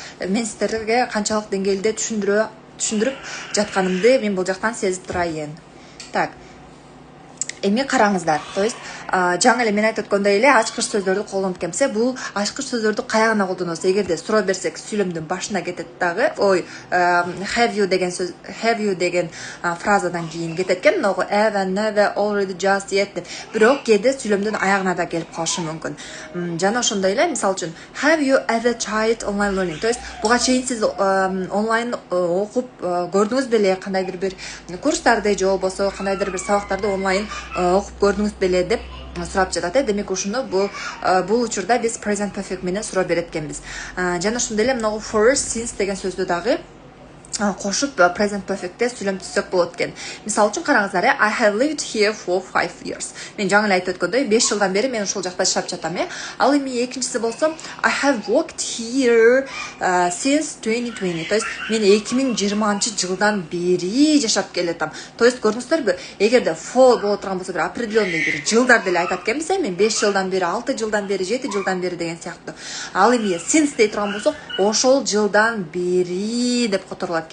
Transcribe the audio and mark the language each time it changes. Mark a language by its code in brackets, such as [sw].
[ky] Мен сиздерге канчалык деңгээлде түшүндүрүп жатканымды мен бул жактан сезип турайын. Так. Эми караңыздар. То есть жаңы эле мен айтып өткөндөй эле ачкыч сөздөрдү колдонуп келсе, бул ачкыч сөздөрдү каягына колдоносуз? Эгерде суроо берсек, сүйлөмдүн башына кетет дагы. Have you деген фразадан кийин кетет экен. Have, never, already, just, yet деп. Бирок кээде сүйлөмдүн аягына да келип калышы мүмкүн. Жана ошондой эле, мисалы үчүн, [en] have you ever tried online learning? [ky] То есть буга чейин сиз онлайн окуп көрдүңүз беле, кандайдыр бир курстарды же болбосо кандайдыр бир сабактарды онлайн окуп көрдүңүз беле деп сурап жатат. Демек ушуну бул учурда биз present perfect менен суроо берет экенбиз. Жана ошондой эле мына for, since деген сөздү дагы кошуп present perfect'те сүйлөм түзсөк болот экен. Мисалы үчүн караңыздар, [en] I have lived here for 5 years. [ky] Мен жаңы эле айтып өткөндөй 5 жылдан бери мен ушул жакта жашап жатам. Ал эми экинчиси болсо [en] I have worked here since 2020. [ky] То есть мен 2020-жылдан бери жашап келатам. То есть көрдүңүздөрбү, эгерде for боло турган болсо бир определенный бир жылдар деле айтат экенбиз, мен 5 жылдан бери, 6 жылдан бери, 7 жылдан бери деген сыяктуу. Ал эми since дей турган болсо, ошол жылдан бери деп которулат.